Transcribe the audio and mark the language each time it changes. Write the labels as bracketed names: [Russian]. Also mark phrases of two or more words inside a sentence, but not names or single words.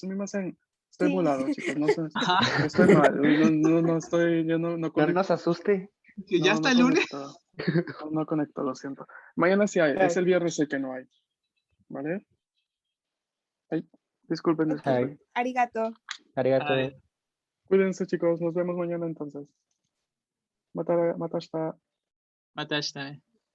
[Spanish] Sumimasen. Estoy Sí. volado, chicos. No sé. Ajá. Estoy mal. No estoy. Yo no No conecto. nos asuste. Que ya No, está no el lunes. conecto. No conecto, lo siento. Mañana sí hay. Es el viernes el que no hay. ¿Vale? Ay, disculpen, Ok, disculpen. arigato. ありがとう。 Ay, Cuídense, chicos. Nos vemos mañana entonces. Matashita. matashita.